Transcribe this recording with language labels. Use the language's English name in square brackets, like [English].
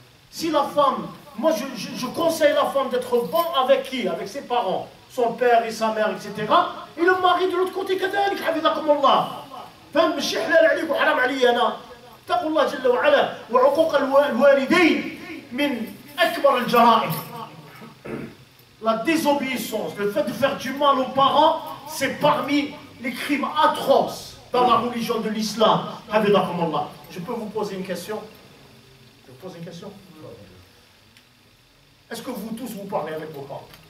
[French] Si la femme, moi je conseille la femme d'être bon avec qui? Avec ses parents, son père et sa mère, etc. Et le mari de l'autre côté, [Arabic] كذلك حفظكم الله. فهم مش حلال عليك وحرام علي أنا. اتقوا الله جل وعلا وعقوق الوالدين من أكبر الجرائم. [French] La désobéissance, le fait de faire du mal aux parents, c'est parmi les crimes atroces dans la religion de l'islam. Je peux vous poser une question? Je vous pose une question? Est-ce que vous tous vous parlez avec vos parents?